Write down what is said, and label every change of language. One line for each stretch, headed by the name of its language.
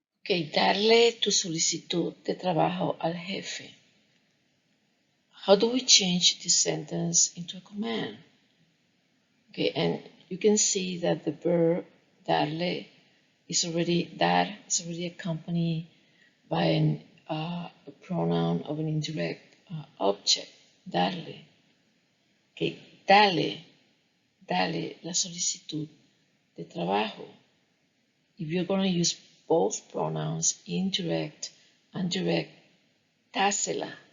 Spanish: Ok, darle tu solicitud de trabajo al jefe.
English: How do we change this sentence into a command? Okay, and you can see that the verb darle is already accompanied by a pronoun of an indirect object, darle.
Spanish: Okay, dale la solicitud de trabajo.
English: If you're going to use both pronouns, indirect and direct, dásela.